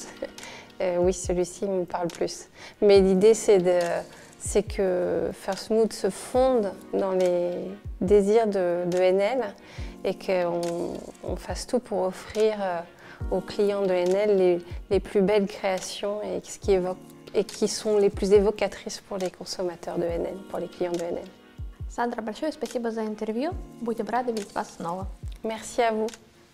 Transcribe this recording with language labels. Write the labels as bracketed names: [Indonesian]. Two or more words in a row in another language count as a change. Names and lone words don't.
[French] Oui, celui-ci me parle plus. Mais l'idée c'est que First Mood se fonde dans les désirs de Enel et qu'on fasse tout pour offrir aux clients de Enel les plus belles créations et qui sont les plus évocatrices pour les consommateurs de Enel, pour les clients de Enel. [Russian] Сандра, большое спасибо за интервью. Будем рады видеть вас снова. [French] Merci à vous.